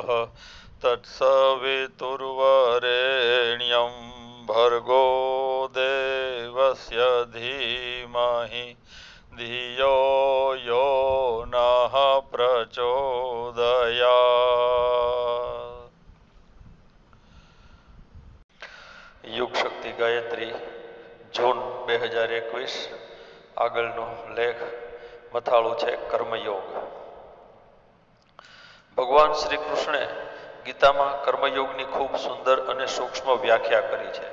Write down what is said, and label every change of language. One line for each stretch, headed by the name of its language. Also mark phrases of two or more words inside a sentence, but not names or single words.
Sanskrit: तत्सवितुर्वरेण्यं भर्गो देवस्य धीमहि धियो यो नः प्रचोदयात्।
Gujarati: યુગ શક્તિ ગાયત્રી જૂન 2021 આગળનો લેખ મથાળું છે કર્મયોગ। ભગવાન શ્રી કૃષ્ણે ગીતામાં કર્મયોગની ખૂબ સુંદર અને સૂક્ષ્મ વ્યાખ્યા કરી છે।